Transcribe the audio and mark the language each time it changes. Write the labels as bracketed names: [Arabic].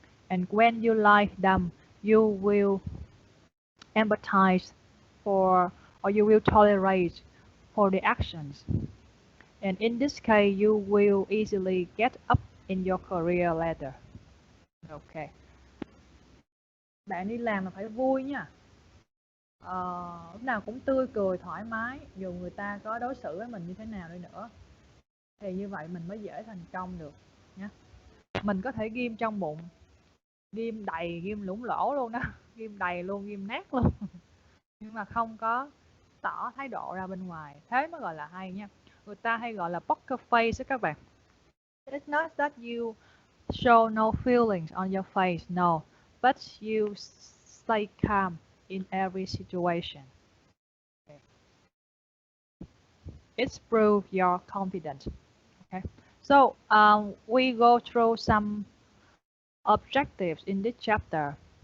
[English] And when you like them, you will empathize for or you will tolerate for the actions. And in this case, you will easily get up in your career ladder. Okay. [Vietnamese] Bạn đi làm là phải vui nha. Lúc nào cũng tươi cười, thoải mái, dù người ta có đối xử với mình như thế nào đi nữa. Thì như vậy mình mới dễ thành công được nhé. Mình có thể ghim trong bụng, ghim đầy, ghim lủng lỗ luôn đó, ghim đầy luôn, ghim nát luôn. Nhưng mà không có tỏ thái độ ra bên ngoài, thế mới gọi là hay nha. Người ta hay gọi là poker face đó các bạn. [English] It's not that you show no feelings on your face, no, but you stay calm in every situation. Okay. It's prove your confidence. Okay, so we go through some objectives in this chapter.